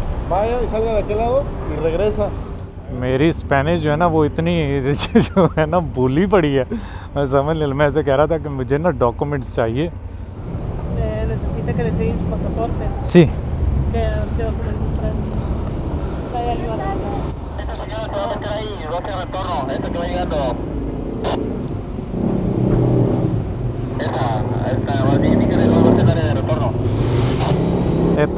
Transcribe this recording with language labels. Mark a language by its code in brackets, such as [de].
[es] Vaya y salga de aquel lado y regresa. [hi] मेरी Spanish जो है ना वो इतनी जो है ना भूली पड़ी है। मैं समझ नहीं, मैं ऐसे कह रहा था कि मुझे ना डॉक्यूमेंट्स चाहिए। [es] Necesita que le enseñe su pasaporte. Sí. ¿Qué documentos trae? Trae ayuda. Esta señora se va a meter ahí y va a hacer retorno. Esta que va llegando. Esta va a tener que va a hacer área de retorno.